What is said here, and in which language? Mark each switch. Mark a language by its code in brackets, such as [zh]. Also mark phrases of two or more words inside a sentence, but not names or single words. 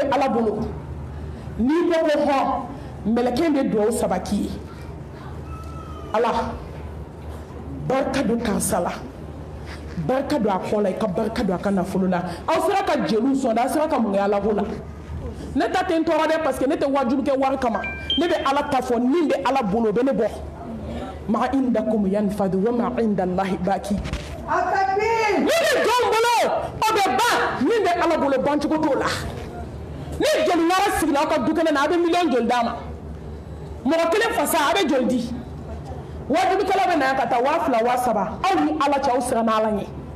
[bm] bɛ ala bolo n'i bɛ ko hɔn mɛlɛkɛ in bɛ dugawu saba k'i ye ala barika don karisa la barika don a kɔ la i ka barika don a ka nafolo la aw sera ka jeliw sɔn dɛ aw sera ka mun kɛ ala ko la ne ta tɛ n tɔɔrɔ dɛ [fr] parce que [bm] ne tɛ wajibi kɛ wari kama ne bɛ ala ta fɔ min bɛ ala bolo o bɛ ne bɔ [ar] ما عندكم ينفد وما عند الله باق [bm] min bɛ jɔn bolo o bɛ ban min bɛ ala bolo bancogo t'o la ni jeli wɛrɛ sigila aw ka du kɛnɛ na a bɛ miliyɔn joli d'a ma mɔgɔ kelen fasa a bɛ joli di wajibikɛla bɛ na yan ka taa 2000 3000 aw ni ala cɛ aw siran n'ala ɲɛ